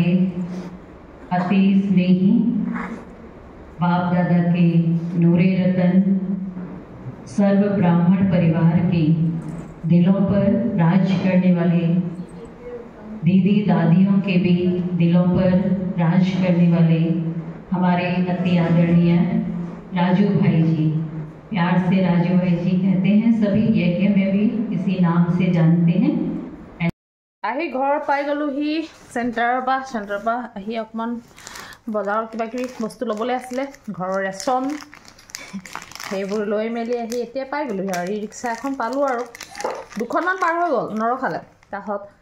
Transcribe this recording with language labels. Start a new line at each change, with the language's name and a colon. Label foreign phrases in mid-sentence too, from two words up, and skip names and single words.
Hindi: अतीस में ही बाप दादा के नूरे रतन सर्व ब्राह्मण परिवार के दिलों पर राज करने वाले, दीदी दादियों के भी दिलों पर राज करने वाले हमारे अति आदरणीय राजू भाई जी, प्यार से राजू भाई जी कहते हैं, सभी यज्ञ में भी इसी नाम से जानते हैं।
Assamese: আহি ঘৰ পাই গ'লোহি চেণ্টাৰৰ পৰা আহি অকণমান বজাৰত কিবা কিবি বস্তু ল'বলৈ আছিলে, ঘৰৰ ৰেচন সেইবোৰ লৈ মেলি আহি এতিয়া পাই গ'লোহি আৰু ৰিক্সা এখন পালোঁ আৰু 2খনমান পাৰ হৈ গ'ল নৰখালে তাহত